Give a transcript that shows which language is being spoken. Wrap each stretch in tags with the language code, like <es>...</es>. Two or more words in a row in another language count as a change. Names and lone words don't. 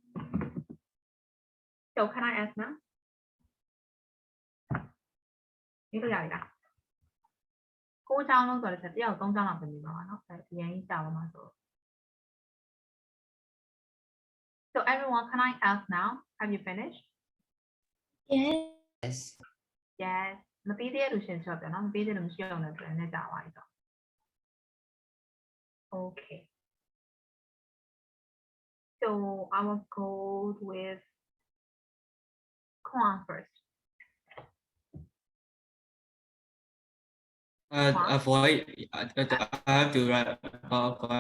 <en>So can I ask now?</en> <my>ဒီလိုရပြီလား9ချောင်းလုံးဆိုတော့တစ်ယောက်3ချောင်းလောက်ပြင်ပါပါเนาะအဲအရင်ကြီးကြာပါမှာဆို</my> <en>So everyone, can I ask now? Have you finished? Yes. Yes.</en> <my>မပြီးသေးတဲ့လူရှင်ပြောပြနော်မပြီးသေးလို့မရှိအောင်လည်းပြန်နေကြပါပြီဆို Okay.</my> <en>So I will go with Kwan first. Avoid. I have to write avoid.</en>